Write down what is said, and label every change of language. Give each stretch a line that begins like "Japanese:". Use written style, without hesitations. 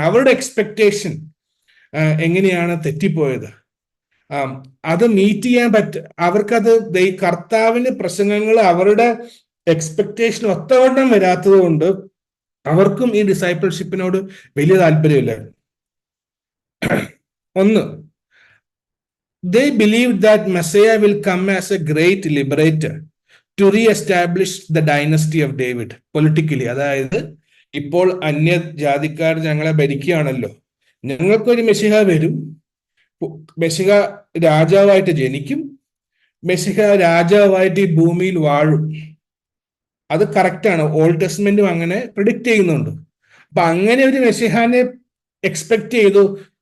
Malayalam: അവരുടെ എക്സ്പെക്ടേഷൻ എങ്ങനെയാണ് തെറ്റിപ്പോയത്? അത് മീറ്റ് ചെയ്യാൻ അവർക്കത് കർത്താവിന്റെ പ്രസംഗങ്ങൾ അവരുടെ എക്സ്പെക്ടേഷൻ ഒത്തവണ്ണം വരാത്തത് കൊണ്ട് അവർക്കും ഈ ഡിസൈപ്പിൾഷിപ്പിനോട് വലിയ താല്പര്യമില്ല. ഒന്ന്,
English: they believed that Messiah will come as a great liberator to re-establish the dynasty of David politically.
Malayalam: അതായത് ഇപ്പോൾ അന്യ ജാതിക്കാർ ഞങ്ങളെ ഭരിക്കുകയാണല്ലോ, ഞങ്ങൾക്കൊരു മെസ്സിഹ വരും, മെസ്സിഹ രാജാവായിട്ട് ജനിക്കും, മെസ്സിഹ രാജാവായിട്ട് ഈ ഭൂമിയിൽ വാഴും. അത് കറക്റ്റാണ്. ഓൾഡ് ടെസ്റ്റ്മെന്റും അങ്ങനെ പ്രിഡിക്റ്റ് ചെയ്യുന്നുണ്ട്. അപ്പൊ അങ്ങനെ ഒരു മെസ്സിഹാനെ എക്സ്പെക്ട് ചെയ്തു.